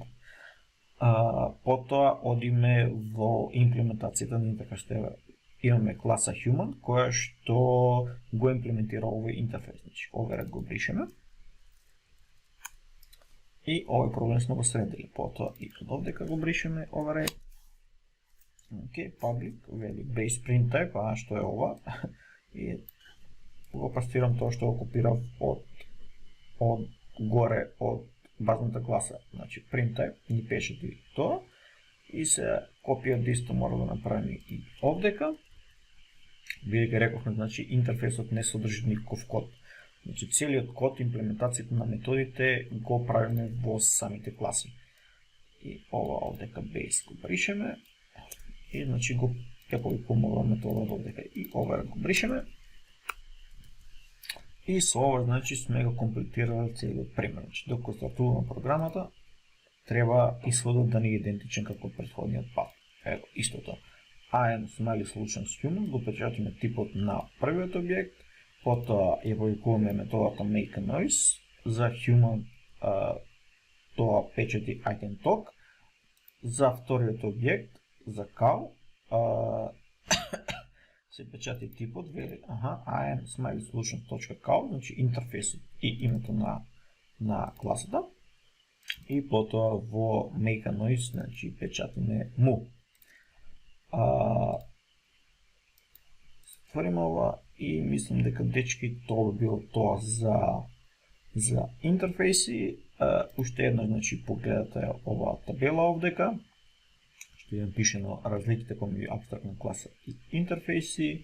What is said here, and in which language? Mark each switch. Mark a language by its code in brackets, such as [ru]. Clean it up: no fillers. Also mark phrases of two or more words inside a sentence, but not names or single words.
[mk] Потоа одиме во имплементацијата на интерфејс. Имаме класа human, која што го имплементира овој интерфејс. Значи, овој ред го бришеме. И овој проблем сме го средили. Потоа и од овдека го бришеме овој ред. Ok, public, вели [en] base print type, [mk] што е ова. И го пастирам тоа што го копирав од горе од базната класа. Значи [en] print type [mk] ни пишете тоа. И се копија исто мора да направиме и овдека. Бидејќи рековме, значи интерфејсот не содржи никаков код. Значи целиот код, имплементацијата на методите го правиме во самите класи. И ова овдека base го бришеме. И значи го ќе повикуваме метода овдека и ова го бришеме. И со ова, значи, сме го комплетирали целиот пример. Значи, докато стартуваме програмата, треба исходот да не е идентичен како претходниот пат. Ево, истото. [en] IAM smiley solutions human, [mk] го печатиме типот на првиот објект, потоа ја повикуваме методата [en] make a noise, [mk] за human тоа печати [en] item talk, [mk] за вториот објект, за cow, се печати типот, вели, [en] IAM smiley solutions.cow, [mk] значи интерфейсот и името на класата, и потоа во [en] make a noise, [mk] значи печатиме mu. Ствариме ова и мислам дека дечки тоа би било тоа за интерфейси. Уште едно, значи, погледате ова табела овдека, што е пишено разликите помеѓу абстрактна класа и интерфейси.